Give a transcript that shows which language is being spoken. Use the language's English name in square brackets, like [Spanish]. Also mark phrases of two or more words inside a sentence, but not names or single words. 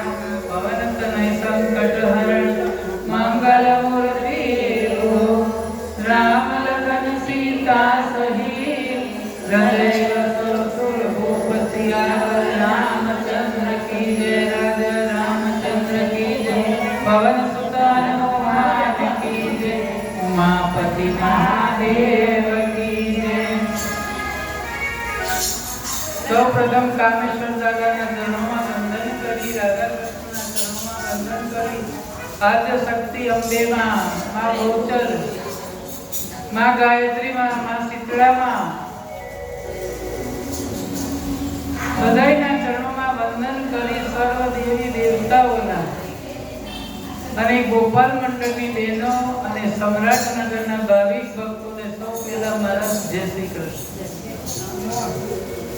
[Hindi] पवन तनय संकट हरण मंगल मूर्ति राम लखन सीता सहित हृदय रसुर भूपति रामचंद्र की जय राजा रामचंद्र की जय पवन सुत हनुमान की जय उमापति महादेव की जय। [Gujarati] સૌ પ્રથમ કામેશ્વર દાદાના ચરણોમાં વંદન કરી રાધા કૃષ્ણના ચરણોમાં વંદન કરી આદ્ય શક્તિ અંબે માં માં ગોચર માં ગાયત્રી માં શીતળા માં બધાયના ચરણોમાં વંદન કરી સર્વ દેવી દેવતાઓના અને ગોપાલ મંડળની બહેનો અને સમ્રાટનગરના ભાવિક ભક્તોને સૌ પહેલા મારા જય શ્રી કૃષ્ણ।